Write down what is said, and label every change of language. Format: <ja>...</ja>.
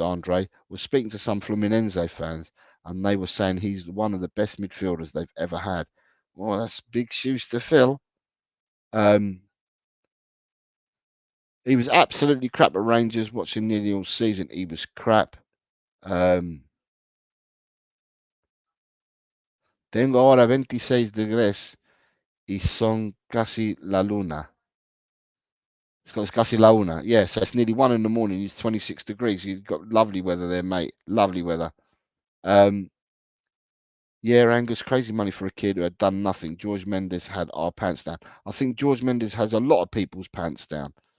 <en>Andre was speaking to some Fluminense fans, and they were saying he's one of the best midfielders they've ever had. Well, that's big shoes to fill. Um, he was absolutely crap at Rangers. Watching nearly all season, he was crap.</en> <es>Tengo ahora 26 degrees y son casi la luna.</es> <en>It's</en> <es>casi la una.</es> <en>Yeah, so it's nearly 1 in the morning. It's 26 degrees. You've got lovely weather there, mate. Lovely weather. Um, yeah, Angus, crazy money for a kid who had done nothing. George Mendes had our pants down. I think George Mendes has a lot of people's pants down.</en>